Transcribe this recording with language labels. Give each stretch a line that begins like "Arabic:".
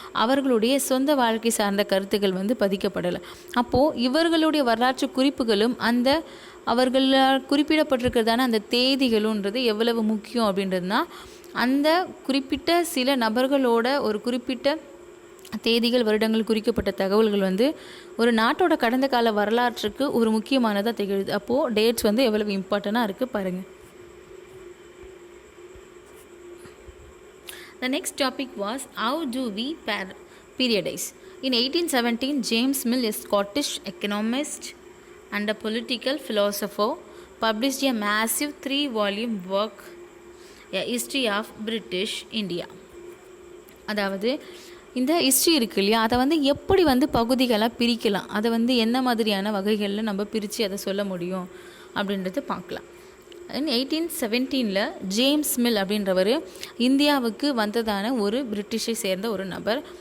Tamil: அவர்களுடைய சொந்த வாழ்க்கை சார்ந்த கருத்துக்கள் வந்து பதிக்கப்படலை. அப்போது இவர்களுடைய வரலாற்று குறிப்புகளும் அந்த அவர்களால் குறிப்பிடப்பட்டிருக்கிறதான அந்த தேதிகளுன்றது எவ்வளவு முக்கியம் அப்படின்றதுனா, அந்த குறிப்பிட்ட சில நபர்களோட ஒரு குறிப்பிட்ட தேதிகள், வருடங்கள், குறிக்கப்பட்ட தகவல்கள் வந்து ஒரு நாட்டோட கடந்த கால வரலாற்றுக்கு ஒரு முக்கியமானதாக திகழுது. அப்போது டேட்ஸ் வந்து எவ்வளவு இம்பார்ட்டண்ட்டாக இருக்குது பாருங்கள்.
English: The next topic was how do we periodize. In 1817, James Mill, a Scottish economist and a political philosopher, published a massive 3-volume work, A History of British India. அதாவது
Tamil: இந்த ஹிஸ்ட்ரி இருக்குது இல்லையா, அதை வந்து எப்படி வந்து பகுதிகளாக பிரிக்கலாம், அதை வந்து என்ன மாதிரியான வகைகளில் நம்ம பிரித்து அதை சொல்ல முடியும் அப்படின்றது பார்க்கலாம். 1817 ஜேம்ஸ் மில் அப்படின்றவர் இந்தியாவுக்கு வந்ததான ஒரு பிரிட்டிஷை சேர்ந்த ஒரு நபர்.